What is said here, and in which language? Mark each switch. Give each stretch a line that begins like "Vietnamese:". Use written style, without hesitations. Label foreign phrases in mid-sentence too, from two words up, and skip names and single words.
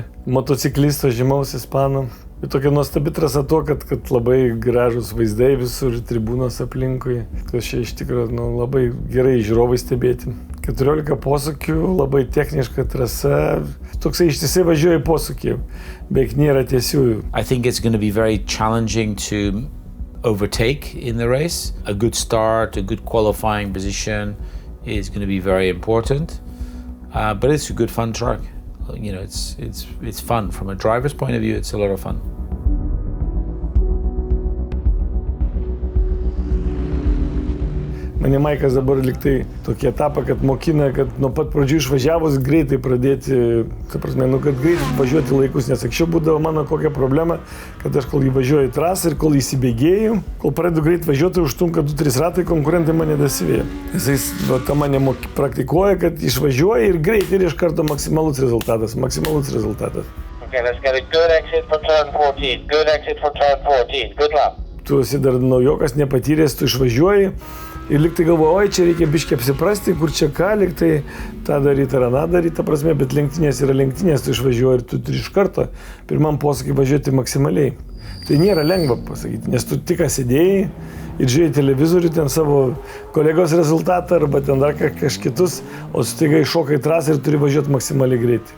Lithuanian: Motociklisto žymaus ispanų. Ir tokia nuostabi trasa to, kad labai gražus vaizdai visur, tribūnos aplinkui. Tai čia iš tikrųjų labai gerai žiūrovai stebėti. 14 posūkių, labai techniška trasa. Toksai ištisai važiuoja posūkį, beveik nėra tiesiųjų.
English: I think it's going to be very challenging to overtake in the race. A good start, a good qualifying position is going to be very important. But it's a good fun track. You know, it's fun. From a driver's point of view, it's a lot of fun.
Lithuanian: Mane Maikas dabar liktai tokį etapą, kad mokina, kad nuo pat pradžių išvažiavus greitai pradėti, ta prasme, kad greitai važiuoti laikus, nes anksčiau būdavo mano kokia problema, kad aš kol įvažiuoju į trasą ir kol įsibėgėjau, kol pradedu greit važiuoti, užtrunka 2-3 ratai, konkurentai mane dasivėja. Jis tą mane praktikuoja, kad išvažiuoja ir greit ir iš karto maksimalus rezultatas.
English: Okay, let's get a good exit for turn 14. Good exit for turn 14. Good luck.
Lithuanian: Tu esi dar naujokas, nepatyręs, tu išvažiuoji. Ir liktai galvoju, oi, čia reikia biškį apsiprasti, kur čia ką, liktai tą daryti ar aną daryti, ta prasme, bet lenktynės yra lenktynės, tu išvažiuoji ir tu turi iš karto pirmam posūkį važiuoti maksimaliai. Tai nėra lengva pasakyti, nes tu tik sėdėjai ir žiūrėjai televizorių, ten savo kolegos rezultatą arba ten dar kažkitus, o staiga iššokai trasą ir turi važiuoti maksimaliai greitai.